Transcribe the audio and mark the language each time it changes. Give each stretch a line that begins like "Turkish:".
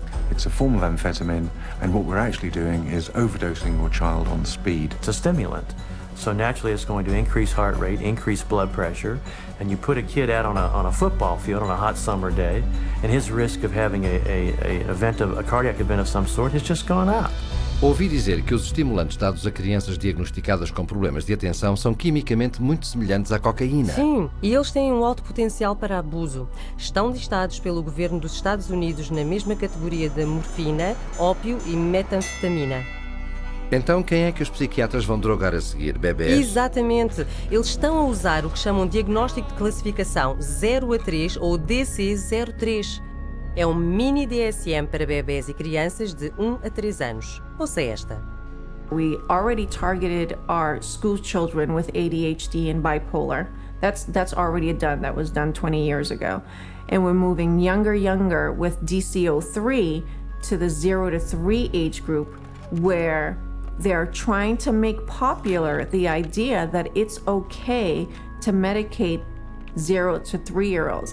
English: It's a form of amphetamine, and what we're actually doing is overdosing your child on speed. It's a stimulant. So naturally it's going to increase heart rate, increase blood pressure, and you put a kid out on a football field on a hot summer day, and his risk of having a cardiac event of some sort has just gone up.
Portuguese: Ouvi dizer que os estimulantes dados a crianças diagnosticadas com problemas de atenção são quimicamente muito semelhantes à cocaína. Sim, e eles têm um alto potencial para abuso. Estão listados pelo governo dos Estados Unidos na mesma categoria da morfina, ópio e metanfetamina. Então quem é que os psiquiatras vão drogar a seguir, bebés? Exatamente. Eles estão a usar o que chamam de diagnóstico de classificação 0 a 3 ou DC-03. É um mini DSM para bebés e crianças de 1 a 3 anos. Ouça esta.
English: We already targeted our school children with ADHD and bipolar. That's already done. That was done 20 years ago. And we're moving younger with DC-03 to the 0 to 3 age group where they're trying to make popular the idea that it's okay to medicate 0 to 3-year-olds.